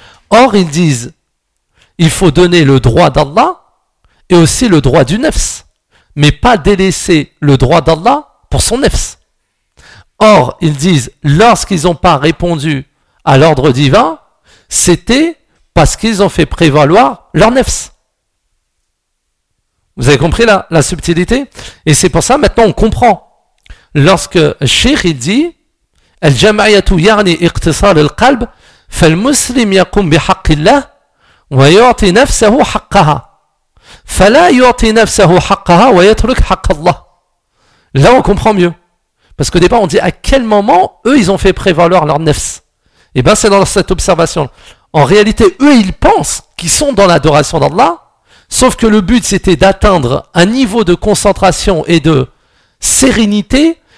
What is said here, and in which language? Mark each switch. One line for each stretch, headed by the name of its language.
French: Or, ils disent, il faut donner le droit d'Allah et aussi le droit du nefs, mais pas délaisser le droit d'Allah pour son nefs. Or, ils disent, lorsqu'ils n'ont pas répondu à l'ordre divin, c'était parce qu'ils ont fait prévaloir leur nefs. Vous avez compris la subtilité ? Et c'est pour ça, maintenant, on comprend. Lorsque Shir, il dit,
Arabic: الجمعيه يعني اقتصار القلب فالمسلم يقوم بحق الله ويعطي نفسه حقها فلا يعطي نفسه حقها ويترك حق الله.
French: Là on comprend mieux, parce qu'au départ on dit à quel moment eux ils ont fait prévaloir leur nefs. Et bien c'est dans cette observation. En réalité, eux ils pensent qu'ils sont dans l'adoration d'Allah, sauf que le but c'était d'atteindre un niveau de concentration et de sérénité.